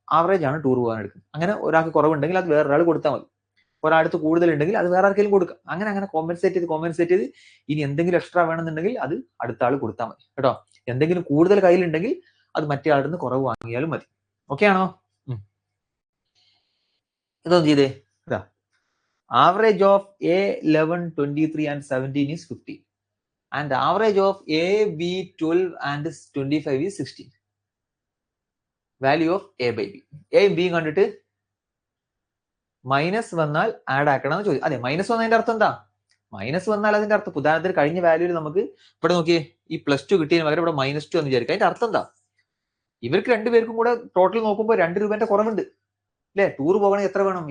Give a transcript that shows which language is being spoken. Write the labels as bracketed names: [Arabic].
[Malayalam] Average ആണ് tour പോകാൻ എടുക്കുന്നത്. അങ്ങനെ ഒരാൾക്ക് കുറവുണ്ടെങ്കിൽ അത് വേറൊരാൾ കൊടുത്താൽ മതി. ഒരാൾക്ക് കൂടുതൽ ഉണ്ടെങ്കിൽ അത് വേറെ ആർക്കെങ്കിലും കൊടുക്കാം. അങ്ങനെ കോമ്പൻസേറ്റ് ചെയ്ത് ഇനി എന്തെങ്കിലും എക്സ്ട്രാ വേണമെന്നുണ്ടെങ്കിൽ അത് അടുത്ത ആൾ കൊടുത്താൽ മതി കേട്ടോ. എന്തെങ്കിലും കൂടുതൽ കയ്യിലുണ്ടെങ്കിൽ അത് മറ്റേ ആളിൽ നിന്ന് കുറവ് വാങ്ങിയാലും മതി. ഓക്കെ ആണോ? ഇതൊന്നും ചെയ്തേ. ഇതാ [English] Average of A11, 23 and 17 is 15 and average of A, B, 12 and 25 is 16. Value of A by B. [Malayalam] A B കണ്ടിട്ട് മൈനസ് വന്നാൽ ആഡ് ആക്കണം എന്ന് ചോദിച്ചു. അതെ, മൈനസ് വന്നതിന്റെ അർത്ഥം എന്താ? മൈനസ് വന്നാൽ അതിന്റെ അർത്ഥം ഉദാഹരണത്തിന് കഴിഞ്ഞ വാല്യൂവിൽ നമുക്ക് ഇവിടെ നോക്കിയേ, ഈ +2 കിട്ടിയതിന് പകരം ഇവിടെ -2 എന്ന് വിചാരിക്കും. അതിന്റെ അർത്ഥം എന്താ? ഇവർക്ക് രണ്ടുപേർക്കും കൂടെ ടോട്ടൽ നോക്കുമ്പോൾ 2 രൂപന്റെ കുറവുണ്ട്, അല്ലെ? ടൂർ പോകണമെങ്കിൽ എത്ര വേണം?